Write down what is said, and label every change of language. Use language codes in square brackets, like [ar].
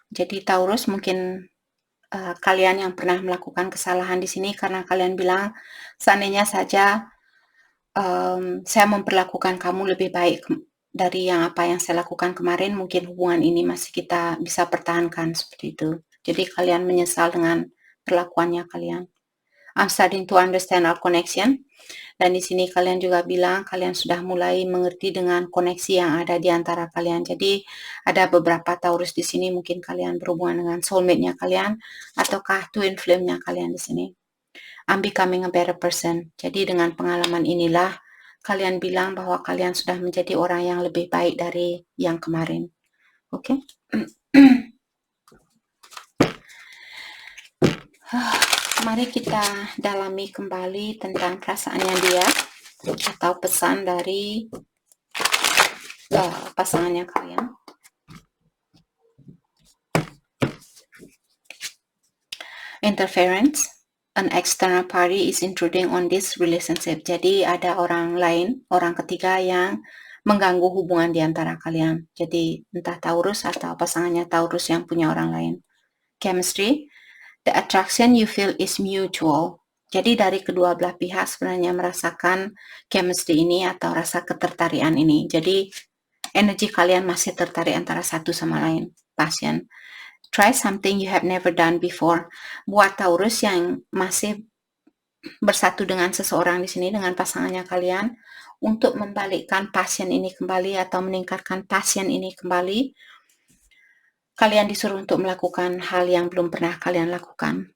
[id] Jadi Taurus, mungkin kalian yang pernah melakukan kesalahan di sini karena kalian bilang, seandainya saja saya memperlakukan kamu lebih baik dari apa yang saya lakukan kemarin, mungkin hubungan ini masih kita bisa pertahankan, seperti itu. Jadi kalian menyesal dengan perlakuannya kalian. [en] I'm starting to understand our connection. [id] Dan di sini kalian juga bilang kalian sudah mulai mengerti dengan koneksi yang ada di antara kalian. Jadi ada beberapa Taurus di sini, mungkin kalian berhubungan dengan soulmate-nya kalian ataukah twin flame-nya kalian di sini. [en] I'm becoming a better person. [id] Jadi dengan pengalaman inilah kalian bilang bahwa kalian sudah menjadi orang yang lebih baik dari yang kemarin. Oke? Mari kita dalami kembali tentang perasaannya dia atau pesan dari pasangannya kalian. [en] Interference, an external party is intruding on this relationship. [id] Jadi ada orang lain, orang ketiga yang mengganggu hubungan di antara kalian. Jadi entah Taurus atau pasangannya Taurus yang punya orang lain. [en] Chemistry, the attraction you feel is mutual. [id] Jadi dari kedua belah pihak sebenarnya merasakan chemistry ini atau rasa ketertarikan ini. Jadi energi kalian masih tertarik antara satu sama lain. Passion. [en] Try something you have never done before. [id] Buat Taurus yang masih bersatu dengan seseorang di sini, dengan pasangannya kalian, untuk membalikkan passion ini kembali atau meningkatkan passion ini kembali, kalian disuruh untuk melakukan hal yang belum pernah kalian lakukan.